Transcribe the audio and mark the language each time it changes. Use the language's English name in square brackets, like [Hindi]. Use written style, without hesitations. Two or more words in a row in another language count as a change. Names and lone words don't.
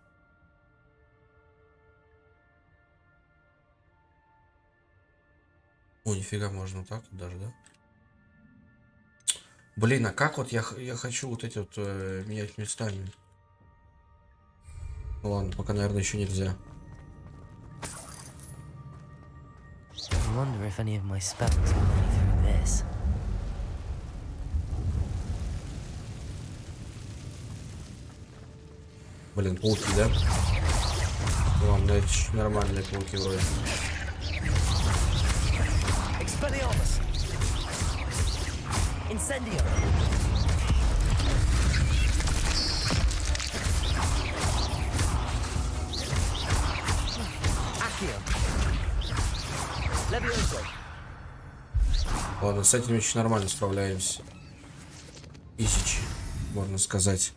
[Russian] О, нифига, можно так даже, да? Блин, а как вот я хочу вот эти вот менять местами? Ну ладно, пока, наверное, еще нельзя. [English] I wonder if any of my spells will run through this. [Russian] Блин, пауки, да? Ладно, это нормальные пауки вроде. [Latin] Expelliarmus! Incendio! [Russian] Ладно, с этим очень нормально справляемся. Тысячи, можно сказать.